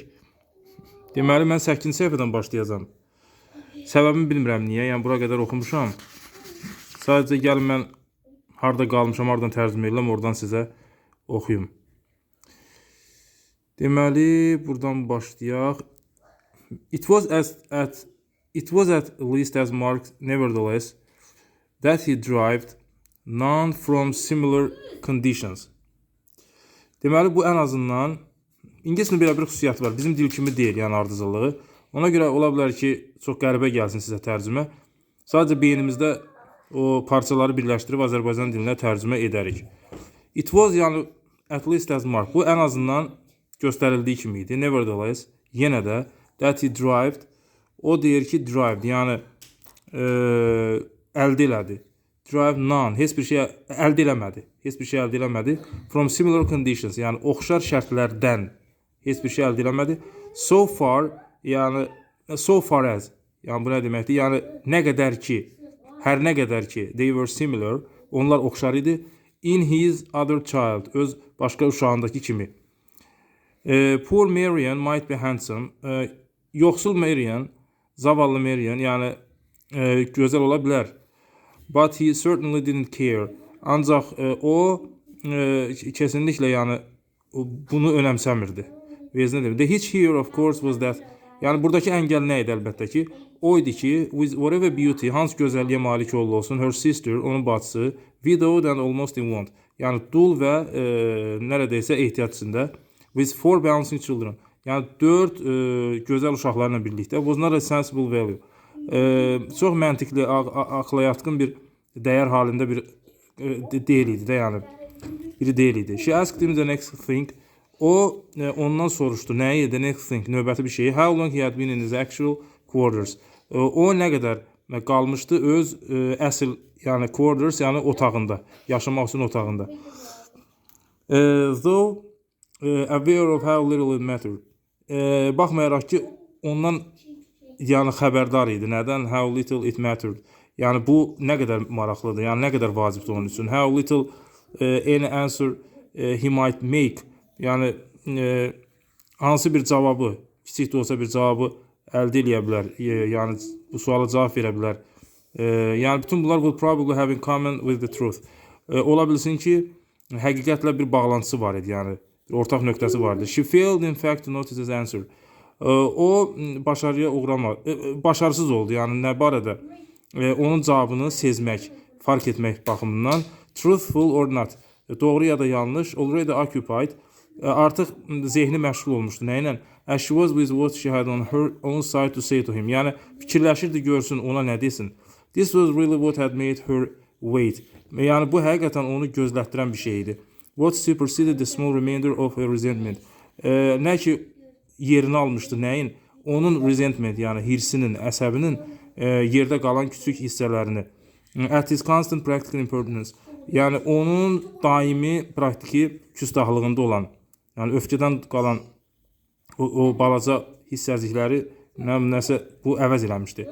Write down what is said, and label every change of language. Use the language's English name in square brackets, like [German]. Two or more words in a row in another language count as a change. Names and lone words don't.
[Azerbaijani] Deməli, mən 8-ci səhifədən başlayacağam. Səbəbini bilmirəm niyə, yəni bura qədər oxumuşam. Sadəcə gəlin mən harda qalmışam, hardan tərcümə edirəm, oradan sizə oxuyum. Deməli, buradan başlayaq. [English] It was at least as marked, nevertheless, that he derived none from similar conditions. [Azerbaijani] Deməli, bu ən azından İngiliscə belə bir xüsusiyyəti var. Bizim dil kimi deyil, yəni ardıcıllığı. Ona görə ola bilər ki, çox qəribə gəlsin sizə tərcümə. Sadəcə beynimizdə o parçaları birləşdirib Azərbaycan dilinə tərcümə edərik. [English] It was, yəni at least as marked. [Azerbaijani] Bu ən azından göstərildiyi kimi idi. [English] Nevertheless, [Azerbaijani] yenə də [English] that he derived. [Azerbaijani] O deyir ki, derived, yəni əldə elədi. [English] Derived none, [Azerbaijani] heç bir şey əldə eləmədi. Heç bir şey əldə eləmədi. [English] From similar conditions, [Azerbaijani] yəni oxşar şərtlərdən heç bir şey əldə eləmədi. [English] So far, yəni so far as, [Azerbaijani] yəni bu nə deməkdir? Yəni nə qədər ki, hər nə qədər ki, [English] they were similar, [Azerbaijani] onlar oxşar idi. [English] In his other child, [Azerbaijani] öz başqa uşağındakı kimi. [English] Poor Marian might be handsome. [Azerbaijani] Yoxsul Marian, zavallı Marian, yəni gözəl ola bilər. [English] But he certainly didn't care. [Azerbaijani] Ancaq o kesinliklə yəni bunu önəmsəmirdi. [English] The hitch here of course was that, [Azerbaijani] yəni buradakı əngəl nə idi əlbəttə ki? O idi ki, [English] with whatever beauty, [Azerbaijani] hansı gözəlliyə malik olsun, [English] her sister, [Azerbaijani] onun bacısı, [English] widowed and almost in want, [Azerbaijani] yəni dul və nəredeysə ehtiyat içində, [English] with 4 bouncing children, [Azerbaijani] yəni 4 gözəl uşaqlarla birlikdə, [English] was not a sensible value, [Azerbaijani] çox məntiqli, ağla yatqın bir dəyər halında bir deyil idi də, yəni biri deyil idi. [English] She asked him the next thing. [Azerbaijani] O ondan soruşdu, nəyi? [English] The next thing, [Azerbaijani] növbəti bir şeyi. [English] How long he had been in his actual quarters. [Azerbaijani] O nə qədər qalmışdı öz əsl, yəni quarters, yəni otağında, yaşamaq üçün otağında. [English] Though aware of how little it mattered. [Azerbaijani] Baxmayaraq ki, ondan yəni xəbərdar idi. Nədən? [English] How little it mattered. [Azerbaijani] Yəni bu nə qədər maraqlıdır, yəni nə qədər vacibdir onun üçün. [English] How little any answer he might make. [Azerbaijani] Yəni hansı bir cavabı, kiçik də olsa bir cavabı əldə edə bilər. Yəni bu suala cavab verə bilər. Yəni bütün bunlar [English] will probably have in common with the truth. [Azerbaijani] Ola bilsin ki, həqiqətlə bir bağlantısı var idi, yəni ortaq nöqtəsi vardı. [English] She failed in fact to notice his answer. [Azerbaijani] O başarıya uğramadı, başarısız oldu. Yəni nə barədə? Onun cavabını sezmək, fark etmək baxımından. [English] Truthful or not. [Azerbaijani] Doğru ya da yanlış. [English] Already occupied. [Azerbaijani] Artıq zehni məşğul olmuşdu. Nə ilə? [English] As she was with what she had on her own side to say to him. [Azerbaijani] Yəni fikirləşirdi, görsün ona nə desin. [English] This was really what had made her wait. [Azerbaijani] Yəni bu həqiqətən onu gözlətdirən bir şey idi. [English] What superseded the small remainder of her resentment. [Azerbaijani] Nə ki yerini almışdı, nəyin? Onun resentment, yəni hirsinin, əsəbinin yerdə qalan kiçik hissələrini. [English] At his constant practical impertinence. [Azerbaijani] Yəni onun daimi praktiki küstahlığında olan, yəni öfkədən qalan o balaca hissəcikləri nəsə bu əvəz eləmişdi.